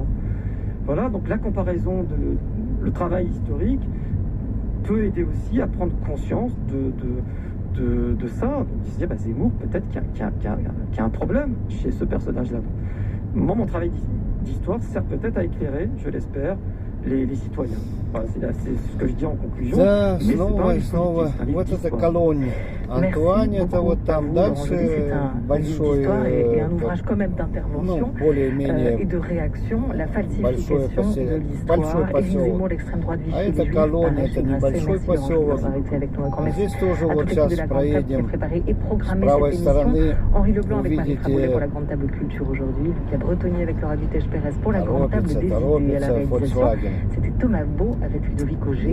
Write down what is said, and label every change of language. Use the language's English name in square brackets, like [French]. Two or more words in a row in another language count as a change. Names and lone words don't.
[French] Voilà, donc la comparaison le travail historique peut aider aussi à prendre conscience de ça. Donc, ils se disent, Zemmour, peut-être qu'il y a un problème chez ce personnage-là. Moi, mon travail d'histoire sert peut-être à éclairer, je l'espère, les citoyens. Voilà, c'est ce que je dis en conclusion. [Russian] Да, снова и снова. Вот эта колония. Антуань, это вот там дальше большой, более-менее [French] et de réaction, la falsification de l'histoire, Éric Zemmour, l'extrême droite Vichy, [Russian] а это колония, это небольшой поселок. Здесь тоже вот сейчас проедем с правой стороны, увидите, торопится Volkswagen. [French] C'était Thomas Beau avec Ludovic Auger.